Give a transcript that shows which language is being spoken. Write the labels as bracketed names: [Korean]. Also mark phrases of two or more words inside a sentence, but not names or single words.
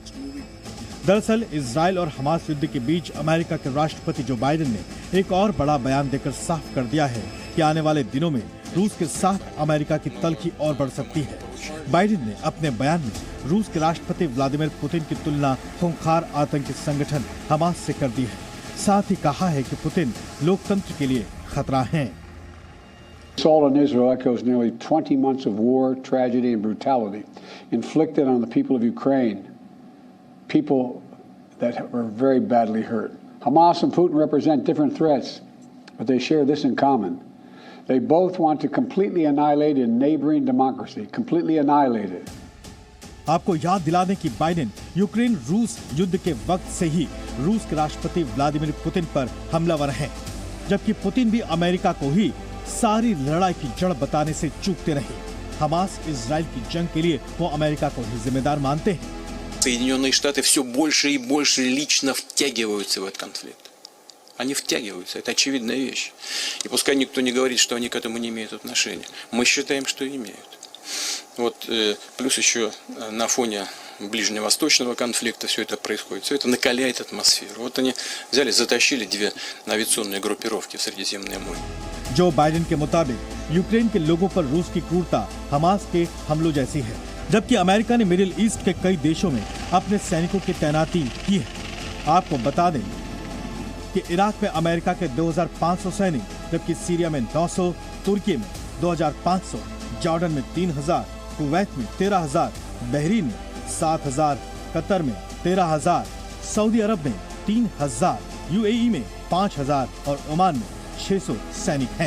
[Hindi] दरअसल इजराइल और हमास युद्ध के बीच अमेरिका के राष्ट्रपति जो बाइडेन ने एक और बड़ा बयान देकर साफ कर दिया है कि आने वाले दिनों में रूस के साथ अमेरिका की तलखी और बढ़ सकती है। बाइडेन ने अपने बयान में रूस के राष्ट्रपति व्लादिमीर पुतिन की तुलना खूंखार आतंकी संगठन हमास से कर दी है। साथ ही कहा है कि पुतिन लोकतंत्र के लिए खतरा हैं। [English] Assault on Israel echoes nearly 20 months of war, tragedy, and brutality inflicted on the people of Ukraine, people that were very badly hurt. Hamas and Putin represent different threats, but they share this in common. They both want to completely annihilate a neighboring democracy, completely annihilate it. [Hindi] आपको याद दिला दें कि बाइडेन यूक्रेन रूस युद्ध के वक्त से ही रूस के राष्ट्रपति व्लादिमीर पुतिन पर हमलावर हैं, जबकि पुतिन भी अमेरिका को ही सारी लड़ाई की जड़ बताने से चूकते रहे। हमास इजराइल की जंग के लिए वो अमेरिका को ही जिम्मेदार मानते हैं। [Russian] Соединенные Штаты все больше и больше лично втягиваются в этот конфликт. Они втягиваются, это очевидная вещь. И пускай никто не говорит, что они к этому не имеют отношения. Мы считаем, что имеют. Вот плюс еще на фоне ближневосточного конфликта все это происходит. Все это накаляет атмосферу. Вот они взяли, затащили 2 авиационные группировки в Средиземное море. [Hindi] जो बाइडेन के मुताबिक यूक्रेन के लोगों पर रूस की क्रूरता हमास के हमलों जैसी है, जबकि अमेरिका ने मिडिल ईस्ट के कई देशों में अपने सैनिकों की तैनाती की है। आपको बता दें कि इराक में अमेरिका के 2500 सैनिक, जबकि सीरिया में 900, तुर्की में 2500, जॉर्डन में 3000, कुवैत में 13000, बहरीन में 7000, कतर में 13000, सऊदी अरब में 3000, यूएई में 5000 और ओमान में 600 सैनिक हैं।